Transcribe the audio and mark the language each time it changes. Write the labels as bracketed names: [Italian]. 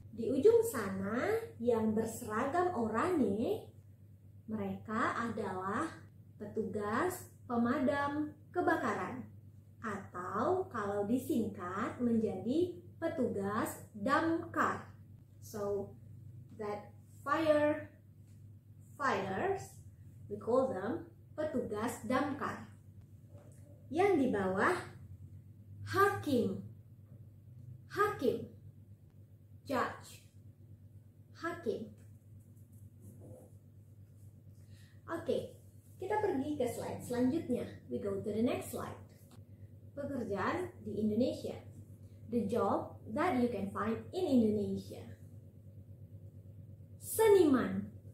[Indonesian] Di ujung sana yang berseragam oranye, mereka adalah petugas pemadam kebakaran, atau kalau disingkat menjadi petugas damkar. [English] So that firefighters, we call them petugas damkar. [Indonesian] Yang di bawah hakim, judge, hakim. Oke, kita pergi ke slide selanjutnya. [English] We go to the next slide. [Indonesian] Pekerjaan di Indonesia. [English] The job that you can find in Indonesia. Seniman.